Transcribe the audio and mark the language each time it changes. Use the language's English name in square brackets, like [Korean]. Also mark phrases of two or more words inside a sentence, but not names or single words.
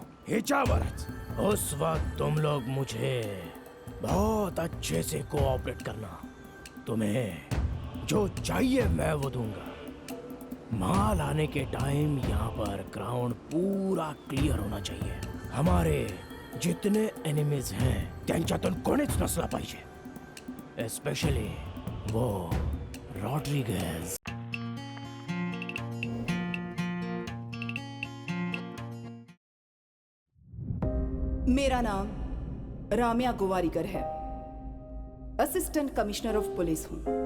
[Hindi] उस वक्त तुम लोग मुझे बहुत अच्छे से कोऑपरेट करना। तुम्हें जो चाहिए मैं वो दूंगा। माल आने के टाइम यहाँ पर ग्राउंड पूरा क्लियर होना चाहिए। हमारे जितने एनिमीज हैं [Marathi] त्यांच्यातून कोणीच नसला पाहिजे, [Hindi] एस्पेशली वो रॉड्रिगेज। मेरा नाम राम्या गोवारीकर है। [English] Assistant Commissioner of Police [Hindi] हूं।